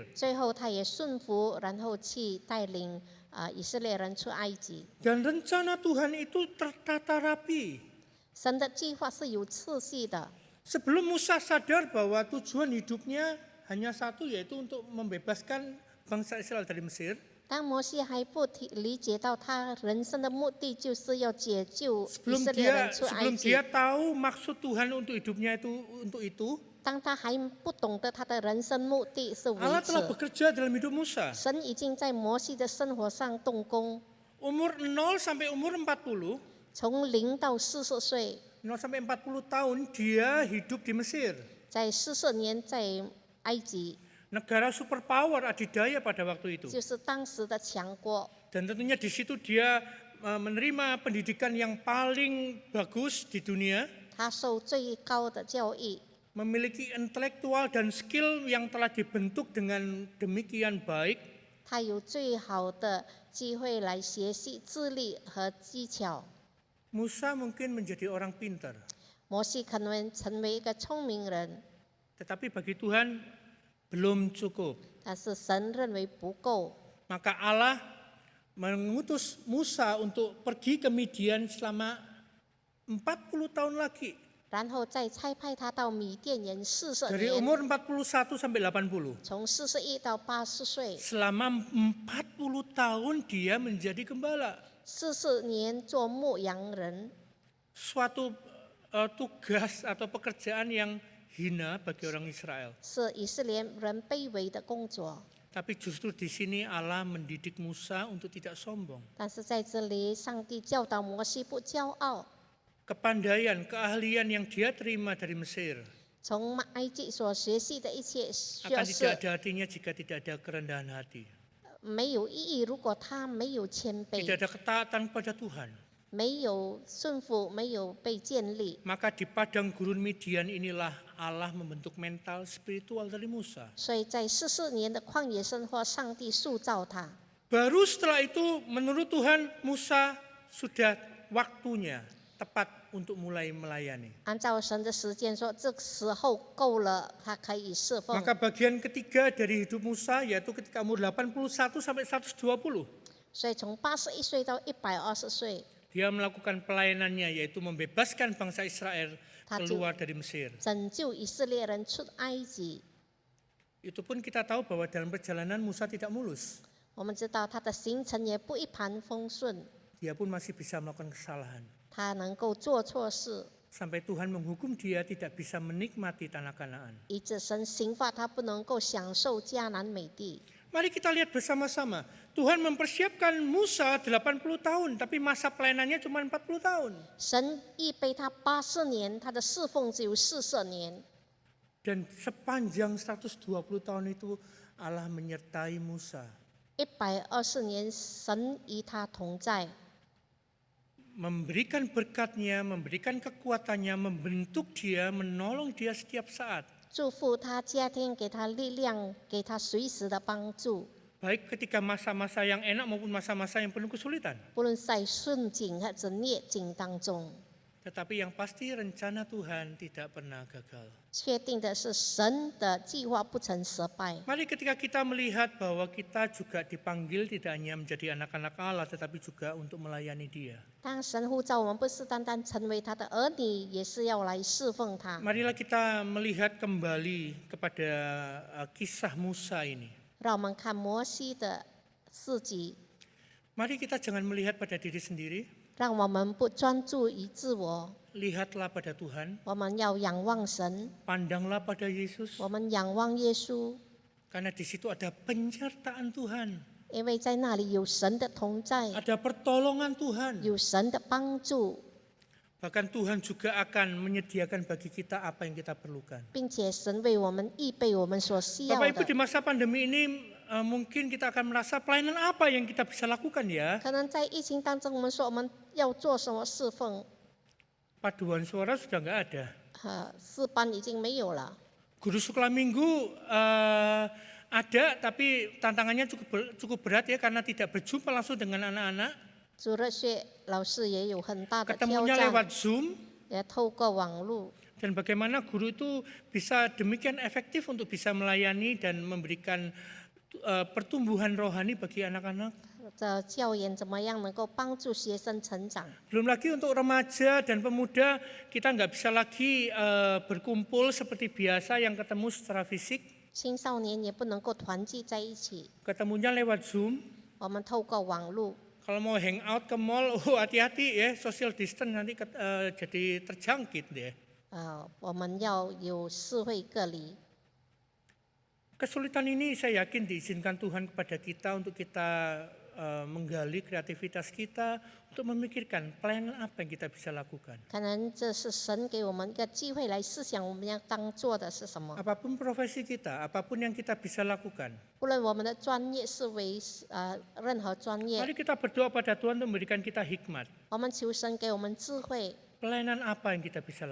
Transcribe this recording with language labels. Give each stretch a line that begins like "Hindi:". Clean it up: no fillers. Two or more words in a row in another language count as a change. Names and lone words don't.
Chinese: 最后他也顺服，然后去带领以色列人出埃及。
Indonesian: Dan rencana Tuhan itu tertata rapi.
Chinese: 神的计划是有次序的。
Indonesian: Sebelum Musa sadar bahwa tujuan hidupnya hanya satu, yaitu untuk membebaskan bangsa Israel dari Mesir.
Chinese: 当摩西还不理解到他人生的目的就是要解救以
Indonesian: Sebelum
Chinese: 色列人出埃
Indonesian: sebelum
Chinese: 及
Indonesian: dia，tahu maksud Tuhan untuk hidupnya itu,
Chinese: 当他还不懂得他的人生目的是为
Indonesian: Allah telah
Chinese: 此，
Indonesian: bekerja dalam hidup Musa.
Chinese: 神已经在摩西的生活上动工，
Indonesian: Umur 0 sampai umur 40,
Chinese: 从0到40岁，
Indonesian: 0 sampai 40 tahun dia hidup di Mesir.
Chinese: 在40年在埃及，
Indonesian: Negara superpower adidaya pada waktu itu.
Chinese: 就是当时的强国。
Indonesian: Dan tentunya di situ dia menerima pendidikan yang paling bagus di dunia,
Chinese: 他受最高的教育，
Indonesian: memiliki intelektual dan skill yang telah dibentuk dengan demikian baik.
Chinese: 他有最好的机会来学习智力和技巧。
Indonesian: Musa mungkin menjadi orang pintar,
Chinese: 摩西可能成为一个聪明人，
Indonesian: tetapi bagi Tuhan belum cukup.
Chinese: 但是神认为不够，
Indonesian: Maka Allah mengutus Musa untuk pergi ke Midian selama 40 tahun lagi.
Chinese: 然后再差派他到米甸园40
Indonesian: Dari
Chinese: 年，
Indonesian: umur 41 sampai 80.
Chinese: 从41到80岁，
Indonesian: Selama 40 tahun dia menjadi gembala.
Chinese: 40 年做牧羊人，
Indonesian: Suatu tugas atau pekerjaan yang hina bagi orang Israel.
Chinese: 是以色列人卑微的工作。
Indonesian: Tapi justru di sini Allah mendidik Musa untuk tidak sombong.
Chinese: 但是在这里，上帝教导摩西不骄傲，
Indonesian: Kepandaian, keahlian yang dia terima dari Mesir
Chinese: 从埃及所学习的一切学
Indonesian: akan tidak
Chinese: 识
Indonesian: ada artinya jika tidak ada kerendahan hati.
Chinese: 没有意义。如果他没有谦
Indonesian: Tidak
Chinese: 卑，
Indonesian: ada ketaatan pada Tuhan.
Chinese: 没有顺服，没有被建立，
Indonesian: Maka di padang gurun Midian inilah Allah membentuk mental spiritual dari Musa.
Chinese: 所以在44年的旷野生活，上帝塑造他。
Indonesian: Baru setelah itu menurut Tuhan Musa sudah waktunya tepat untuk mulai melayani.
Chinese: 按照神的时间说，这时候够了，他可以侍奉。
Indonesian: Maka bagian ketiga dari hidup Musa yaitu ketika umur 81 sampai 120.
Chinese: 所以从81岁到120岁，
Indonesian: Dia melakukan pelayanannya yaitu membebaskan bangsa Israel keluar dari Mesir.
Chinese: 拯救以色列人出埃及。
Indonesian: Itu pun kita tahu bahwa dalam perjalanan Musa tidak mulus.
Chinese: 我们知道他的行程也不一帆风顺，
Indonesian: Dia pun masih bisa melakukan kesalahan.
Chinese: 他能够做错事，
Indonesian: Sampai Tuhan menghukum dia tidak bisa menikmati tanah Kanaan.
Chinese: 以致神刑罚他不能够享受迦南美地。
Indonesian: Mari kita lihat bersama-sama. Tuhan mempersiapkan Musa 80 tahun, tapi masa pelayanannya cuma 40 tahun.
Chinese: 神预备他80年，他的侍奉只有40年。
Indonesian: Dan sepanjang 120 tahun itu Allah menyertai Musa.
Chinese: 120 年，神与他同在，
Indonesian: Memberikan berkatnya, memberikan kekuatannya, membentuk dia, menolong dia setiap saat.
Chinese: 祝福他，加添给他力量，给他随时的帮助。
Indonesian: Baik ketika masa-masa yang enak maupun masa-masa yang penuh kesulitan.
Chinese: 不论在顺境或者逆境当中，
Indonesian: Tetapi yang pasti rencana Tuhan tidak pernah gagal.
Chinese: 确定的是神的计划不曾失败。
Indonesian: Mari ketika kita melihat bahwa kita juga dipanggil tidak hanya menjadi anak-anak Allah tetapi juga untuk melayani Dia.
Chinese: 当神呼召我们，不是单单成为他的儿女，也是要来侍奉他。
Indonesian: Marilah kita melihat kembali kepada kisah Musa ini.
Chinese: 让我们看摩西的事迹，
Indonesian: Mari kita jangan melihat pada diri sendiri,
Chinese: 让我们不专注于自我，
Indonesian: lihatlah pada Tuhan,
Chinese: 我们要仰望神，
Indonesian: pandanglah pada Yesus,
Chinese: 我们仰望耶稣，
Indonesian: karena di situ ada penyertaan Tuhan,
Chinese: 因为在那里有神的同在，
Indonesian: ada pertolongan Tuhan.
Chinese: 有神的帮助，
Indonesian: Bahkan Tuhan juga akan menyediakan bagi kita apa yang kita perlukan.
Chinese: 并且神为我们预备我们所需要
Indonesian: Bapak Ibu,
Chinese: 的。
Indonesian: di masa pandemi ini mungkin kita akan merasa pelayanan apa yang kita bisa lakukan ya?
Chinese: 可能在疫情当中，我们说我们要做什么侍奉，
Indonesian: Paduan suara sudah nggak ada.
Chinese: 诗班已经没有了。
Indonesian: Guru sekolah minggu ada, tapi tantangannya cukup berat ya karena tidak berjumpa langsung dengan anak-anak.
Chinese: 主日学老师也有很大的挑
Indonesian: Ketemunya
Chinese: 战，
Indonesian: lewat Zoom.
Chinese: 也透过网络。
Indonesian: Dan bagaimana guru itu bisa demikian efektif untuk bisa melayani dan memberikan pertumbuhan rohani bagi anak-anak.
Chinese: 的教研怎么样能够帮助学生成长？
Indonesian: Belum lagi untuk remaja dan pemuda, kita nggak bisa lagi berkumpul seperti biasa yang ketemu secara fisik.
Chinese: 青少年也不能够团聚在一起，
Indonesian: Ketemunya lewat Zoom.
Chinese: 我们透过网络。
Indonesian: Kalau mau
English: hang out
Indonesian: ke mall, hati-hati ya,
English: social distance
Indonesian: nanti jadi terjangkit deh.
Chinese: 我们要有社会隔离。
Indonesian: Kesulitan ini saya yakin diizinkan Tuhan kepada kita untuk kita menggali kreativitas kita untuk memikirkan pelayanan apa yang kita bisa lakukan.
Chinese: 可能这是神给我们一个机会来思想我们要当做的是什么。
Indonesian: Apapun profesi kita, apapun yang kita bisa lakukan.
Chinese: 不论我们的专业是为任何专业，
Indonesian: Mari kita berdoa pada Tuhan untuk memberikan kita hikmat.
Chinese: 我们求神给我们智慧，
Indonesian: Pelayanan apa yang kita bisa